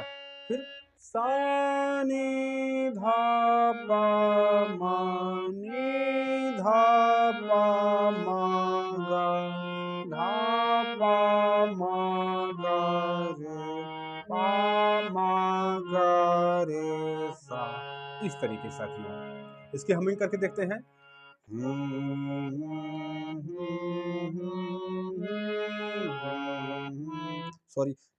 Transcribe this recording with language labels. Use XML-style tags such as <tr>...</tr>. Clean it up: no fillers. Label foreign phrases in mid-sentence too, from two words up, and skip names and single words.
<hi>फिर सा नि ध प म नि ध प म ग ध प म ग रे प म ग रे सा। इस तरीके से साथियों इसकी हमिंग करके देखते हैं। सॉरी।</hi>